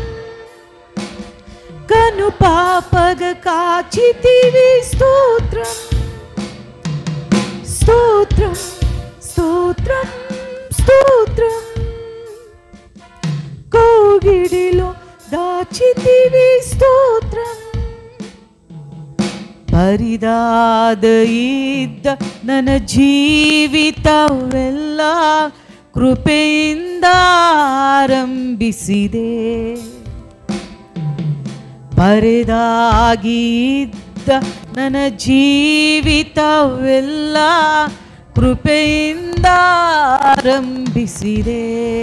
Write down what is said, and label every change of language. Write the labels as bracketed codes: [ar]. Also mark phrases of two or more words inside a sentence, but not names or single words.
[te] కను పాపగ కాచితివి స్తోత్రం స్తోత్రం స్తోత్రం స్తోత్రం. కోగిడిలో దాచితివి స్తోత్రం. [kn] ಪರಿದಾದ ಇದ್ದ ನನ್ನ ಜೀವಿತವೆಲ್ಲ ಕೃಪೆಯಿಂದ ಆರಂಭಿಸಿದೆ. ಬರೆದಾಗಿದ್ದ ನನ್ನ ಜೀವಿತವೆಲ್ಲ ಕೃಪೆಯಿಂದ ಆರಂಭಿಸಿದೆ.